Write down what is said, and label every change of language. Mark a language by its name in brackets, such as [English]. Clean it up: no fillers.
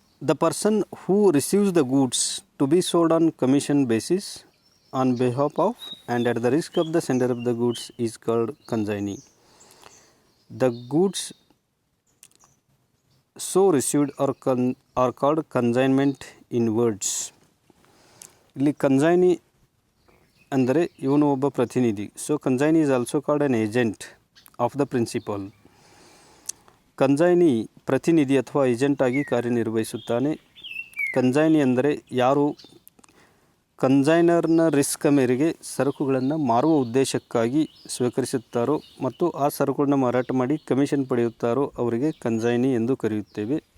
[English] The person who receives the goods to be sold on commission basis on behalf of and at the risk of the sender of the goods is called consignee. The goods so received are called consignment in words. [Kannada] ಇಲ್ಲಿ consignee ಅಂದರೆ ಇವನು ಒಬ್ಬ ಪ್ರತಿನಿಧಿ. [English] So consignee is also called an agent of the principal. [Kannada] Consignee ಪ್ರತಿನಿಧಿ ಅಥವಾ agent ಆಗಿ ಕಾರ್ಯನಿರ್ವಹಿಸುತ್ತಾನೆ. Consignee ಅಂದರೆ ಯಾರು ಕನ್ಸೈನರ್ನ ರಿಸ್ಕ್ ಮೇರೆಗೆ ಸರಕುಗಳನ್ನು ಮಾರುವ ಉದ್ದೇಶಕ್ಕಾಗಿ ಸ್ವೀಕರಿಸುತ್ತಾರೋ ಮತ್ತು ಆ ಸರಕುಗಳನ್ನು ಮಾರಾಟ ಮಾಡಿ ಕಮಿಷನ್ ಪಡೆಯುತ್ತಾರೋ ಅವರಿಗೆ ಕನ್ಸೈನಿ ಎಂದು ಕರೆಯುತ್ತೇವೆ.